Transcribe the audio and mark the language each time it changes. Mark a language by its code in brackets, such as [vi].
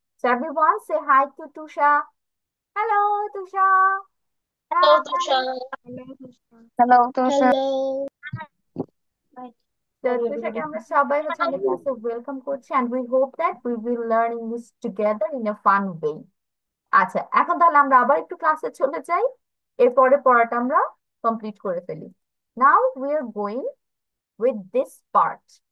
[en] So everyone say hi to Tusha. Hello, Tusha. Hello, Hi. Tusha. Hello, Tusha. Hello. So Tushaকে [bn] আমরা সবাই হচ্ছে আমাদের ক্লাসে ওয়েলকাম করছি [en] and we hope that we will learn English together in a fun way. [bn] আচ্ছা, এখন তাহলে আমরা আবার একটু ক্লাসে চলে যাই, এরপরে পড়াটা আমরা কমপ্লিট করে ফেলি। [en] Now we are going with this part.